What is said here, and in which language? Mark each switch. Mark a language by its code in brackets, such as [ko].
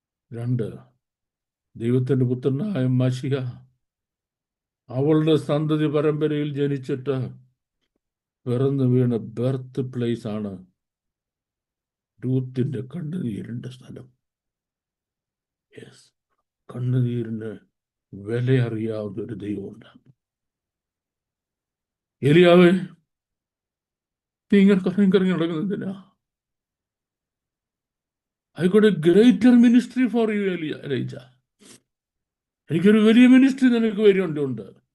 [ml] 2, ദൈവത്തിന്റെ പുത്രനായ മശിഹ അവളുടെ സന്തതി പരമ്പരയിൽ ജനിച്ചിട്ട് പിറന്നു വീണ ബർത്ത് പ്ലേസ് ആണ് രൂത്തിന്റെ കണ്ണുനീരിന്റെ സ്ഥലം. കണ്ണുനീരിന് വില അറിയാവുന്ന ഒരു ദൈവമുണ്ട്. എലിയാവേ, നീ ഇങ്ങനെ കറങ്ങി നടക്കുന്നതിനാ? [en] I got a greater ministry for you, Elijah. [ml] എനിക്കൊരു വലിയ മിനിസ്ട്രി നിനക്ക് വരുന്നുണ്ട്.